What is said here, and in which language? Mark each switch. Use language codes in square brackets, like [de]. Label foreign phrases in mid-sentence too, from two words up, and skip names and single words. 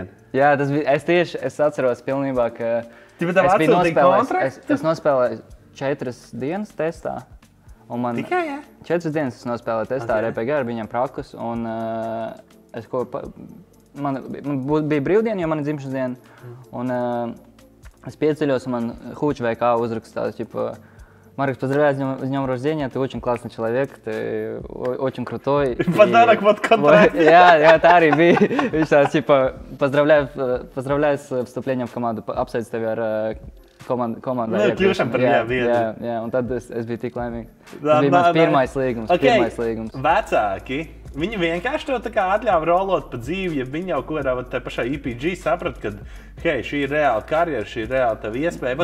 [lv] Jā, tas bija, es atceros pilnībā, ka es nospēlēju 4 dienas testā. Tikai, jā? 4 dienas es nospēlēju testā ar EPG, ar viņam prakus, un man bija brīvdiena, jo man ir dzimšanas diena, un es pieceļos, un man Hūčs VK uzrakstās, [ru] Марик, поздравляю с днем рождения, ты очень классный человек, ты очень крутой. Подарок вот контракт. [lv] Jā, tā arī bija. Viņš tāds, [ru] поздравляю с вступлением в команду, [lv] apsveicu tevi ar komandā. Kļūšam par biedru. Jā, un tad es biju tik laimīgs. Tas bija mans pirmais līgums. Vecāki, Viņi vienkārši to tā kā atļāva rolot pa dzīvi, ja viņi jau ko ar tā pašā EPG saprata, ka, hei, šī ir reāla karjera, šī ir reāla tava iespēja.